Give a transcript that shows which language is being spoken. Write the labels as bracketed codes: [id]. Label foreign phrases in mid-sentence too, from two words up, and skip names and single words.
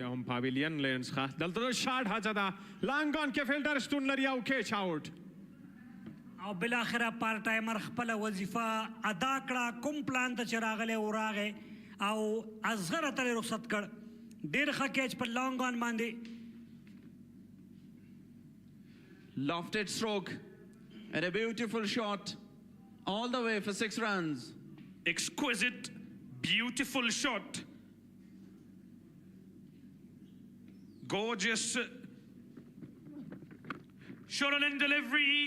[ps] بیا هم [en] pavilion land [ps] څخه دلته د شاټ هڅه ده [en] long on [ps] کې فیلډر شتون لري او [en] catch out [ps] او بالاخره [en] part timer [ps] خپله وظیفه ادا کړه. کوم پلان ته چې راغلی و راغی او اصغر اتل رخصت کړ. ډېر ښه کیچ په [en] long on [ps] باندې. [en] Lofted stroke and a beautiful shot all the way for 6 runs. exquisite, beautiful shot. Gorgeous shot and delivery.